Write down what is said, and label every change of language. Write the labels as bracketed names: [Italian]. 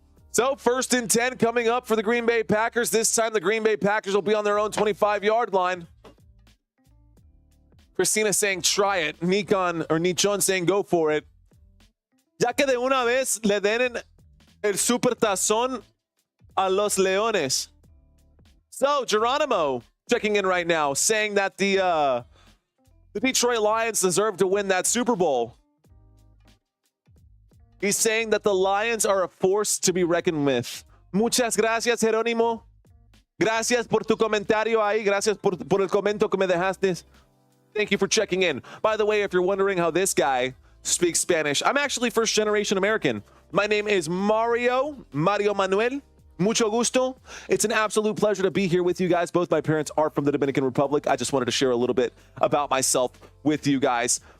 [English] So 1st and 10 coming up for the Green Bay Packers. This time the Green Bay Packers will be on their own 25-yard line. Christina saying try it. Nichon saying go for it. [Spanish] Ya que de una vez le den el super tazón a los Leones. [English] So, Geronimo checking in right now, saying that the Detroit Lions deserve to win that Super Bowl. He's saying that the Lions are a force to be reckoned with. [Spanish] Muchas gracias, Jerónimo. Gracias por tu comentario ahí. Gracias por el comento que me dejaste. [English] Thank you for checking in. By the way, if you're wondering how this guy speaks Spanish, I'm actually first-generation American. My name is Mario Manuel. [Spanish] Mucho gusto. [English] It's an absolute pleasure to be here with you guys. Both my parents are from the Dominican Republic. I just wanted to share a little bit about myself with you guys.